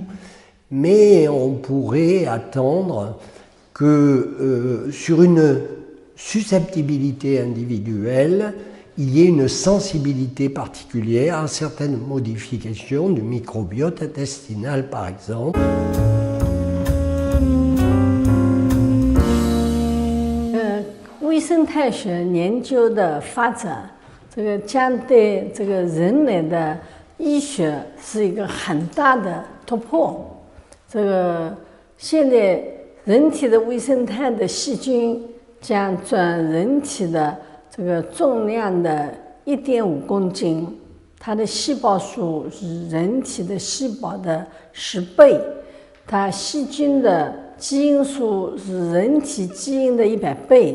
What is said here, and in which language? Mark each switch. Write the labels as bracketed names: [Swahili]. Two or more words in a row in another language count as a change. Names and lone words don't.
[French] Mais on pourrait attendre que sur une susceptibilité individuelle, il y ait une sensibilité particulière à certaines modifications du microbiote intestinal, par exemple. [Chinese] 微生态学研究的发展，将对人类的医学是一个很大的突破。现在人体的微生态的细菌将占人体的重量的1.5公斤，它的细胞数是人体的细胞的10倍，它细菌的基因数是人体基因的100倍。